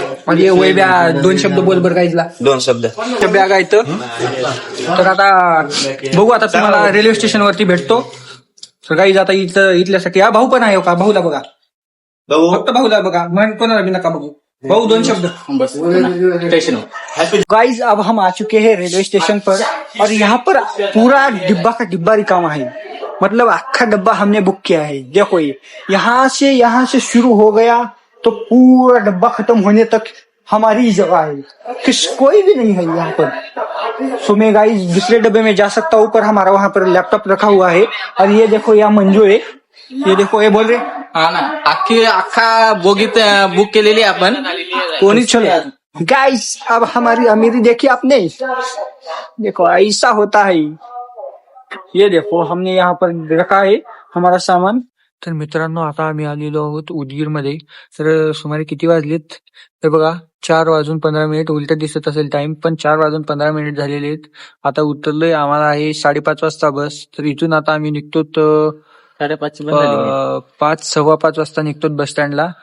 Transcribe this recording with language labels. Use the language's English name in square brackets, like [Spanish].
[Marathi] आणि वैब्या 2 शब्द बोल बरं गाईजला. 2 शब्द बॅग आहे तर आता बघू. आता तुम्हाला रेल्वे स्टेशन वरती भेटतो. तर गाईज आता इथल्यासाठी हा भाऊ पण आहे का, भाऊला बघा, फक्त भाऊला बघा, मग कोणाला भी नका बघू. भाऊ 2 शब्द. [Hindi] गाइज अब हम आ चुके हैं रेलवे स्टेशन पर और यहाँ पर पूरा डिब्बा का डिब्बा [Marathi] रिकामा [Hindi] है. मतलब आखा डब्बा हमने बुक किया है. देखो ये यहाँ से शुरू हो गया तो पूरा डब्बा खत्म होने तक हमारी ही जगह है. कोई भी नहीं है यहाँ पर. सो मैं गाइस दूसरे डब्बे में जा सकता हूँ, पर हमारा वहाँ पर लैपटॉप रखा हुआ है. और ये देखो यहाँ मंजू है, ये देखो ये बोल रहे [Marathi] हा ना, अख्खा बोगीत बुक केलेली आपण. कोणी चलो. [Hindi] गाइस अब हमारी अमीरी देखी आपने. देखो ऐसा होता है. ये देखो हमने यहाँ पर रखा है हमारा सामान. [Marathi] तर मित्रांनो आता आम्ही आलेलो आहोत उदगीर मध्ये. तर सुमारे किती वाजलेत तर बघा 4:15 उलट दिसत असेल टाइम, पण 4:15 झालेले आहेत. आता उतरलोय, आम्हाला आहे 5:30 वाजता बस. तर इथून आता आम्ही निघतो 5, 5:15 वाजता निघतो बस स्टँडला.